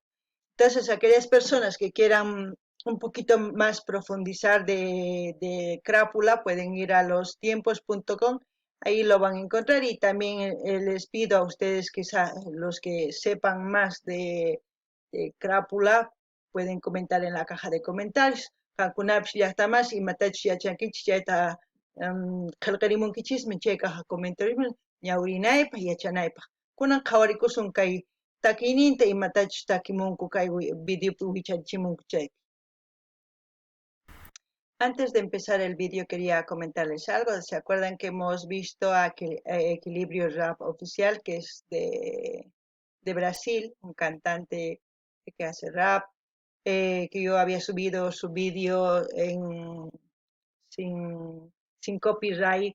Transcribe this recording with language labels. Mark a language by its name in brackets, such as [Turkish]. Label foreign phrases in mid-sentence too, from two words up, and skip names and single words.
[Spanish] Entonces, aquellas personas que quieran un poquito más profundizar de Crápula pueden ir a lostiempos.com, ahí lo van a encontrar y también les pido a ustedes que los que sepan más de Crápula pueden comentar en la caja de comentarios. [Quechua] Kakunapish llaqtamas imatachish yachankichis chayta qillqarimunkichismi chay [Spanish] caja comentarios [Quechua] ñawrinaypaq yachanaypaq. Kunan qhawarikusun kay takiyninta imatachus takimunku kay videopi wichachimunku chaypi. [Spanish] Antes de empezar el vídeo quería comentarles algo. ¿Se acuerdan que hemos visto a Equilibrio Rap Oficial, que es de Brasil, un cantante que hace rap, que yo había subido su vídeo sin copyright?